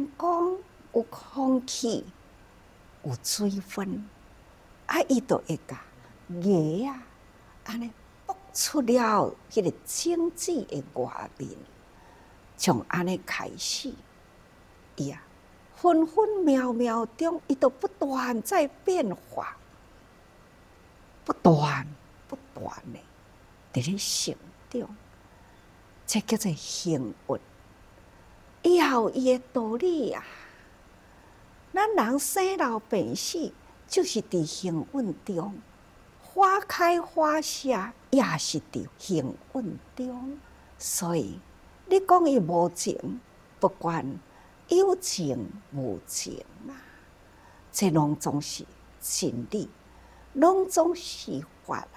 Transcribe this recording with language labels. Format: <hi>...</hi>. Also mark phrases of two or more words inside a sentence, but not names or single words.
<nan>光，有空气，有水分，啊，伊就会甲芽啊，安尼爆出了迄个种子的外面，从安尼开始，伊啊，分分秒秒中，伊都不断在变化，不断的伫咧成长，这叫做幸运。以后伊的道理啊，咱人生老病死，就是伫幸运中。花开花谢也是伫幸运中，所以你讲伊无情，不管有情无情啊，这拢总是真理，拢总是法啊。</nan>